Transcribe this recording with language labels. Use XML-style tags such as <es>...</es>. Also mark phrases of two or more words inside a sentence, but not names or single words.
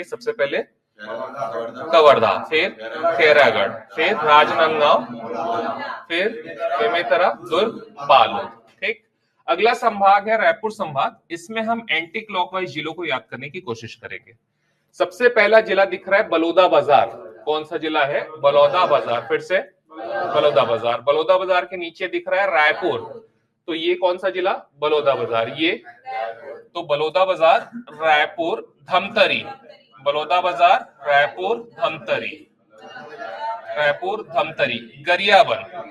<hi>सबसे पहले कवर्धा, फिर खैरागढ़, फिर राजनांदगांव, फिर बेमेतरा, दुर्ग, बालोद। ठीक, अगला संभाग है रायपुर संभाग। इसमें हम</hi> <en>anti clockwise</en> <hi>जिलों को याद करने की कोशिश करेंगे। सबसे पहला जिला दिख रहा है बलौदा बाजार। कौन सा जिला है? बलौदा बाजार। फिर से बलौदा बाजार। बलौदा बाजार के नीचे दिख रहा है रायपुर, तो ये कौन सा जिला? बलौदा बाजार। ये तो बलौदा बाजार, रायपुर, धमतरी, बलौदा बाजार, रायपुर, धमतरी, रायपुर, धमतरी, गरियाबंद।</hi>